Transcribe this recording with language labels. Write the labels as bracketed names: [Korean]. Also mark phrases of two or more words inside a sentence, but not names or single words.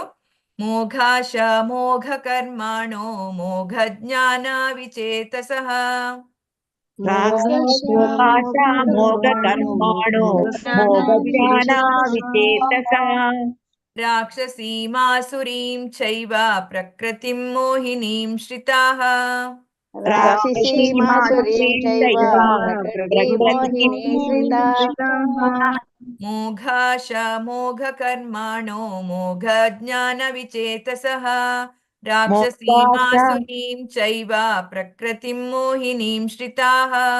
[Sanskrit] ಮೋಘಾಶ ಮೋಘ ಕರ್ಮಾಣೋ ಮೋಘ ಜ್ಞಾನ ವಿಚೇತಸಃ ರಾಕ್ಷಸೀಮಾಸುರೀಂ ಚೈವ ಪ್ರಕೃತಿಂ ಮೋಹಿನೀಂ ಶ್ರಿತಾಃ ಮೋಘಾಶ ಮೋಘ ಕರ್ಮಾಣೋ ಮೋಘ ಜ್ಞಾನ ವಿಚೇತಸಃ ರಾಕ್ಷಸೀಮಾಸುರೀಂ ಚೈವ ಪ್ರಕೃತಿಂ ಮೋಹಿನೀಂ ಶ್ರಿತಾಃ